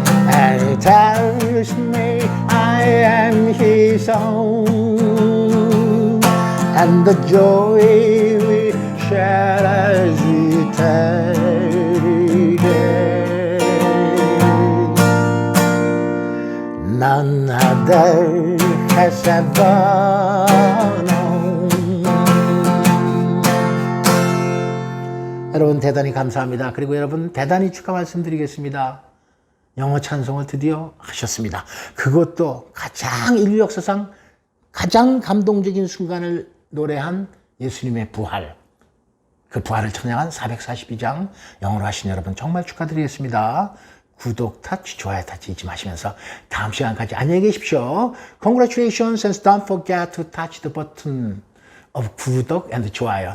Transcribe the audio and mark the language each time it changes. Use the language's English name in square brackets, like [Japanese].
[English] and He tells me I am His own, and the joy we share as we tarry there, none other has ever known. [Korean] 여러분 대단히 감사합니다. 그리고 여러분 대단히 축하 말씀드리겠습니다. 영어 찬송을 드디어 하셨습니다. 그것도 가장 인류 역사상 가장 감동적인 순간을 노래한 예수님의 부활, 그 부활을 찬양한 442장 영어로 하신 여러분 정말 축하드리겠습니다. 구독 터치, 좋아요 터치 잊지 마시면서 다음 시간까지 안녕히 계십시오. [English] Congratulations and don't forget to touch the button of 구독 and 좋아요.